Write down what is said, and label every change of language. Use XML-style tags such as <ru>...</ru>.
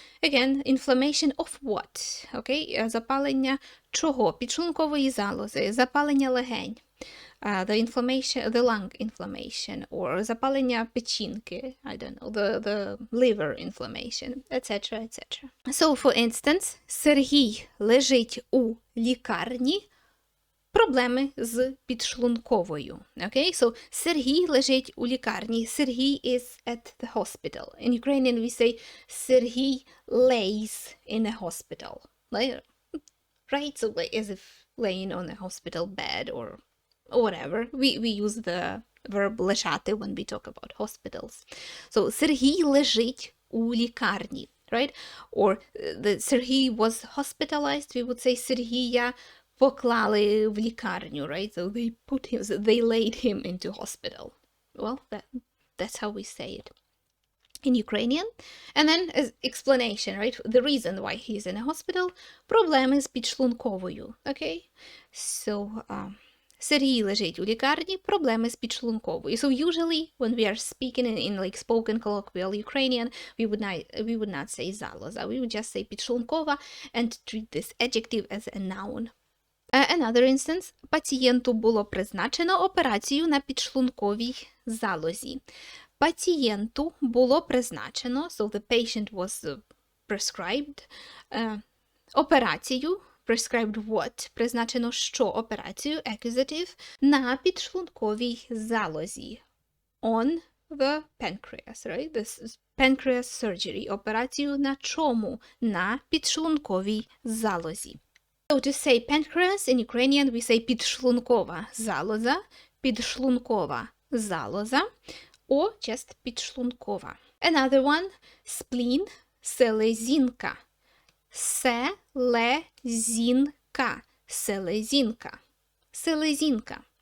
<en>Again, inflammation of what?</en> <uk>Okay? Запалення чого? Підшлункової залози, запалення легень,</uk> <en>the lung inflammation, or</en> <uk>запалення печінки,</uk> <en>I don't know, the liver inflammation, etc., etc.</en> <uk>So,</uk> <en>for instance,</en> <uk>Сергій лежить у лікарні, проблеми з підшлунковою.</uk> <en>Okay?</en> <uk>So, Сергій лежить у лікарні.</uk> <en>Сергій is at the hospital. In Ukrainian we say Сергій lays in a hospital. Right? So, as if laying on a hospital bed or whatever. We use the verb лежати when we talk about hospitals.</en> <uk>So, Сергій лежить у лікарні.</uk> <en>Right? Or Сергій was hospitalized. We would say</en> <uk>Сергія поклали в лікарню,</uk> <en>right? So they laid him into hospital. Well, that's how we say it in Ukrainian. And then as explanation, right? The reason why he's in a hospital,</en> <uk>проблеми з підшлунковою,</uk> <en>okay?</en> <uk>So, Сергій лежить у лікарні, проблеми з підшлунковою.</uk> <en>So usually when we are speaking in like spoken colloquial Ukrainian, we would not say залоза. We would just say підшлункова and treat this adjective as a noun. Another instance.</en> <uk>Пацієнту було призначено операцію на підшлунковій залозі. Пацієнту було призначено,</uk> <en>so the patient was prescribed, операцію, prescribed what?</en> <uk>Призначено що операцію, accusative, на підшлунковій залозі.</uk> <en>On the pancreas, right? This is pancreas surgery.</en> <uk>Операцію на чому? На підшлунковій залозі.</uk> <en>So to say pancreas, in Ukrainian we say</en> <uk>підшлункова залоза,</uk> <en>or just підшлункова. Another one, spleen, селезінка, селезінка.</en>